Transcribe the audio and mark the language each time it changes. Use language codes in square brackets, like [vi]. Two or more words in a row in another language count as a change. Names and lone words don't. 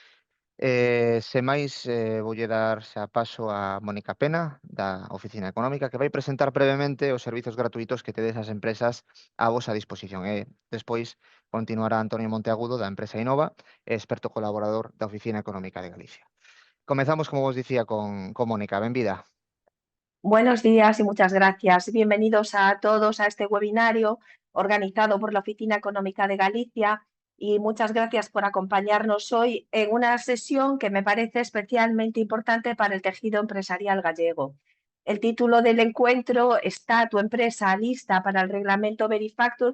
[gl] Sen máis, voulle dar xa paso a Mónica Pena, da Oficina Económica, que vai presentar brevemente os servizos gratuítos que tedes as empresas a vosa disposición. E despois continuará Antonio Monteagudo, da empresa Innova, experto colaborador da Oficina Económica de Galicia. Comezamos, como vos dicía, con Mónica. Benvida. [es] Buenos días y muchas gracias. Bienvenidos a todos a este webinario organizado por la Oficina Económica de Galicia y muchas gracias por acompañarnos hoy en una sesión que me parece especialmente importante para el tejido empresarial gallego. El título del encuentro, ¿está tu empresa lista para el reglamento Verifactur?